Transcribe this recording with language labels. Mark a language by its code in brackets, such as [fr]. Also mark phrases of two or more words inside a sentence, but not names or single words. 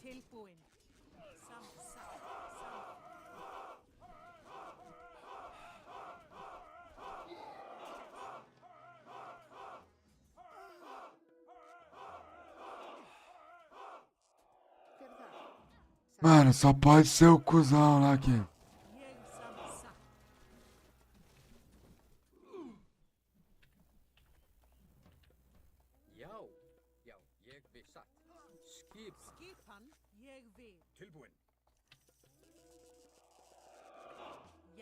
[is] Tilbúin. Samþykkt. Hver er það? [pt] Mano, só pode ser o cuzão lá aqui. [is] Ég satt. Já. Já. Ég vil. Satt. Skipan. Skipan. Ég vil. tilbúin. Já.